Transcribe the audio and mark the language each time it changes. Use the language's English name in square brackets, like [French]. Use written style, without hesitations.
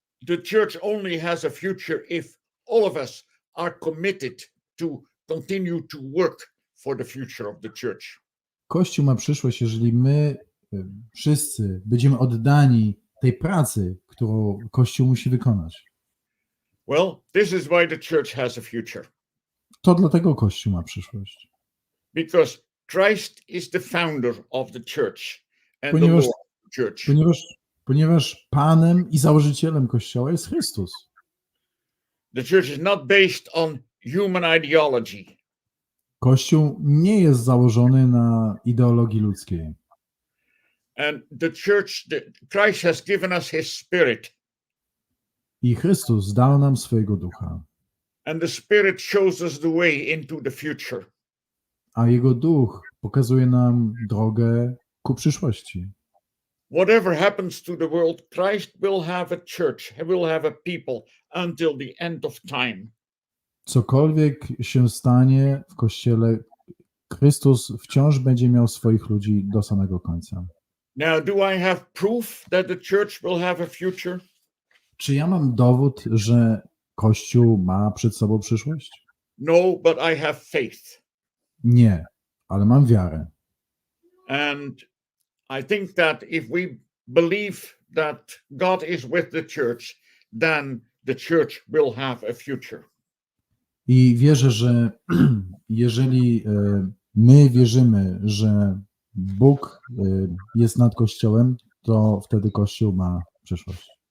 [English] The church only has a future if all of us are committed to continue to work for the future of the church. [Polish] Kościół ma przyszłość, jeżeli my wszyscy będziemy oddani tej pracy, którą Kościół musi wykonać. [English] Well, this is why the church has a future. [Polish] To dlatego Kościół ma przyszłość. [English] Because Christ is the founder of the church and the Lord of the church. [Polish] Ponieważ Panem i założycielem Kościoła jest Chrystus. [English] The church is not based on human ideology. [Polish] Kościół nie jest założony na ideologii ludzkiej. [English] And the church, Christ has given us his spirit. [Polish] I Chrystus dał nam swojego ducha. [English] And the spirit shows us the way into the future. [Polish] A jego duch pokazuje nam drogę ku przyszłości. [English] Whatever happens to the world, Christ will have a church, will have a people until the end of time. [Polish] Cokolwiek się stanie w Kościele, Chrystus wciąż będzie miał swoich ludzi do samego końca. [English] Now, do I have proof that the church will have a future? [Polish] Czy ja mam dowód, że Kościół ma przed sobą przyszłość? [English] No, but I have faith. [Polish] Nie, ale mam wiarę. [English] And I think that if we believe that God is with the church, then the church will have a future. [Polish] I wierzę, że jeżeli my wierzymy, że Bóg jest nad Kościołem, to wtedy Kościół ma przyszłość.